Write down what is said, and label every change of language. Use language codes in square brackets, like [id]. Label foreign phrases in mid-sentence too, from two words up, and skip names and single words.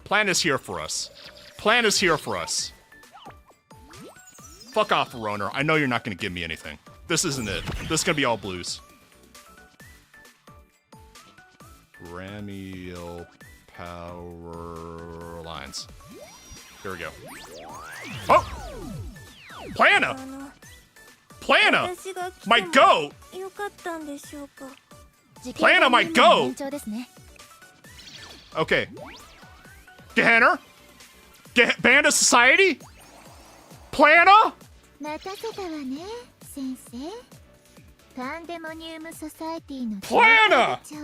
[en] Plan is here for us. Plan is here for us. Fuck off, Verona. I know you're not going to give me anything. This isn't it. This is going to be all blues. Ramiel Powerlines. Here we go. Oh! Plana! Plana! My goat! Plana, my goat! Okay. Gehenner? Band of Society? Plana? Plana!